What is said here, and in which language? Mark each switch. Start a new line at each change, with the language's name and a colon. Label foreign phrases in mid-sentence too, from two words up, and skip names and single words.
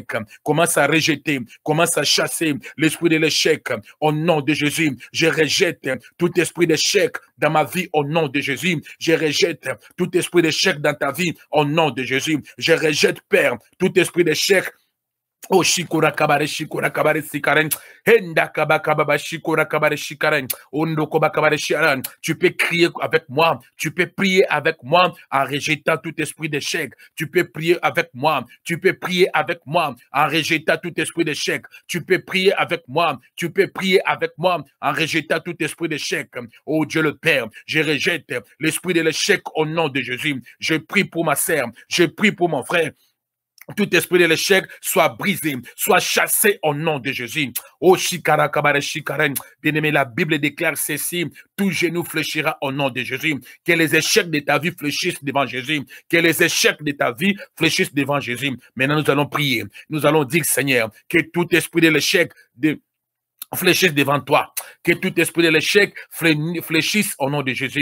French: Commence à rejeter. Commence à chasser l'esprit de l'échec au nom de Jésus. Je rejette tout esprit d'échec dans ma vie au nom de Jésus. Je rejette tout esprit d'échec dans ta vie au nom de Jésus. Je rejette, Père, tout esprit d'échec Oh, shikura kabare sikaren. Henda kaba kababa shikura kabare shikaren. Ondo koba kabare shikaren. Tu peux crier avec moi. Tu peux prier avec moi en rejetant tout esprit d'échec. Tu peux prier avec moi. Tu peux prier avec moi en rejetant tout esprit d'échec. Tu peux prier avec moi. Tu peux prier avec moi en rejetant tout esprit d'échec. Oh Dieu le Père, je rejette l'esprit de l'échec au nom de Jésus. Je prie pour ma sœur. Je prie pour mon frère. Tout esprit de l'échec soit brisé, soit chassé au nom de Jésus. Oh, shikara kabare shikaren. Bien-aimé, la Bible déclare ceci. Tout genou fléchira au nom de Jésus. Que les échecs de ta vie fléchissent devant Jésus. Que les échecs de ta vie fléchissent devant Jésus. Maintenant, nous allons prier. Nous allons dire, Seigneur, que tout esprit de l'échec fléchisse devant toi, que tout esprit de l'échec fléchisse au nom de Jésus.